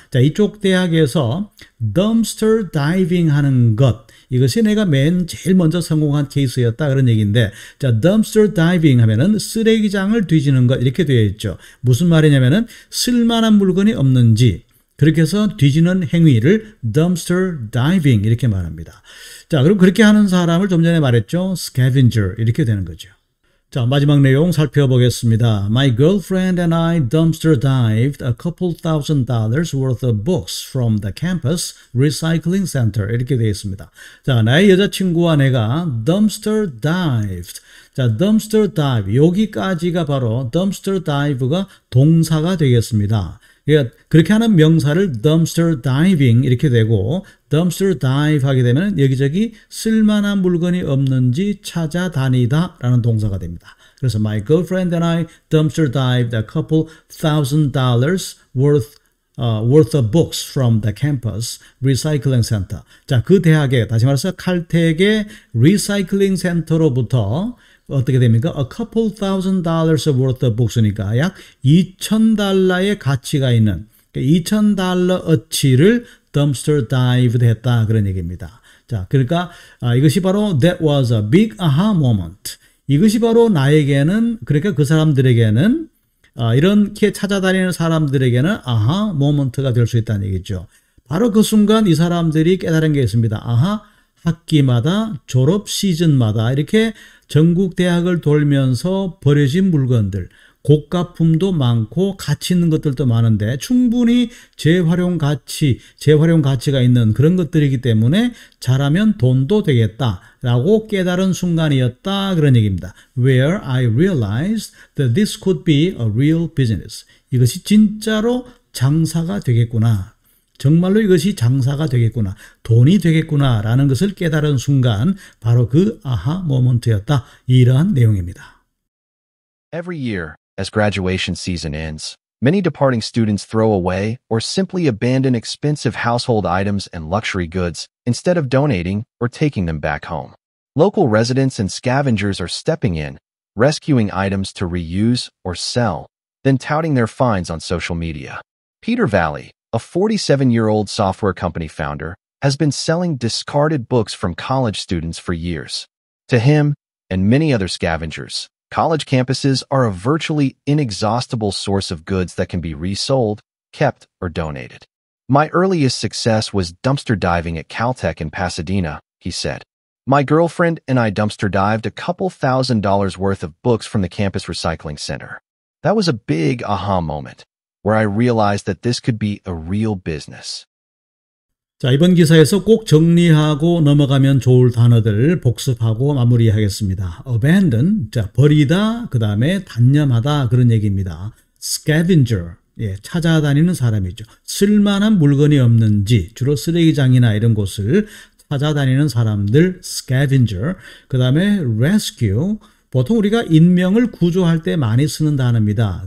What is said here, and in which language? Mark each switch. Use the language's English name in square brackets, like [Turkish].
[Korean] 자, 이쪽 대학에서 dumpster diving 하는 것, 이것이 내가 제일 먼저 성공한 케이스였다 그런 얘기인데, 자, dumpster diving 하면은 쓰레기장을 뒤지는 것 이렇게 되어 있죠. 무슨 말이냐면은 쓸만한 물건이 없는지 그렇게 해서 뒤지는 행위를 dumpster diving 이렇게 말합니다. 자, 그럼 그렇게 하는 사람을 좀 전에 말했죠. scavenger 이렇게 되는 거죠. 자, 마지막 내용 살펴보겠습니다. [English] My girlfriend and I dumpster dived a couple $1,000 worth of books from the campus recycling center [Korean] 이렇게 되어 있습니다. 자, 나의 여자친구와 내가 dumpster dived. 자, dumpster dive 여기까지가 바로 dumpster dive가 동사가 되겠습니다. 그러니까 그렇게 하는 명사를 dumpster diving 이렇게 되고 dumpster dive 하게 되면 여기저기 쓸만한 물건이 없는지 찾아다니다 라는 동사가 됩니다. 그래서 [English] my girlfriend and I dumpster dived a couple $1,000 worth of books from the campus recycling center. [Korean] 자, 그 대학에 다시 말해서 칼텍의 리사이클링 센터로부터 어떻게 됩니까? [English] A couple $1,000 worth of books [Korean] 니까 약 $2,000의 가치가 있는 $2,000어치를 dumpster dived 했다 그런 얘기입니다. 자, 그러니까 이것이 바로 [English] that was a big aha moment. [Korean] 이것이 바로 나에게는 그러니까 그 사람들에게는 이렇게 찾아다니는 사람들에게는 아하 모먼트가 될 수 있다는 얘기죠. 바로 그 순간 이 사람들이 깨달은 게 있습니다. 아하, 학기마다 졸업 시즌마다 이렇게 전국 대학을 돌면서 버려진 물건들, 고가품도 많고 가치 있는 것들도 많은데 충분히 재활용 가치가 있는 그런 것들이기 때문에 잘하면 돈도 되겠다라고 깨달은 순간이었다 그런 얘기입니다. [English] Where I realized that this could be a real business. [Korean] 이것이 진짜로 장사가 되겠구나. 정말로 이것이 장사가 되겠구나. 돈이 되겠구나 라는 것을 깨달은 순간 바로 그 아하 모먼트였다. 이러한 내용입니다. [English] Every year, as graduation season ends, many departing students throw away or simply abandon expensive household items and luxury goods instead of donating or taking them back home. Local residents and scavengers are stepping in, rescuing items to reuse or sell, then touting their finds on social media. Peter Valley, a 47-year-old software company founder, has been selling discarded books from college students for years. To him, and many other scavengers, college campuses are a virtually inexhaustible source of goods that can be resold, kept, or donated. My earliest success was dumpster diving at Caltech in Pasadena, he said. My girlfriend and I dumpster dived a couple $1,000 worth of books from the campus recycling center. That was a big aha moment, where I realized that this could be a real business. [Korean] 자, 이번 기사에서 꼭 정리하고 넘어가면 좋을 단어들 복습하고 마무리하겠습니다. abandon, 자, 버리다, 그 다음에 단념하다 그런 얘기입니다. scavenger, 예, 찾아다니는 사람이죠. 쓸만한 물건이 없는지 주로 쓰레기장이나 이런 곳을 찾아다니는 사람들 scavenger, 그 다음에 rescue, 보통 우리가 인명을 구조할 때 많이 쓰는 단어입니다.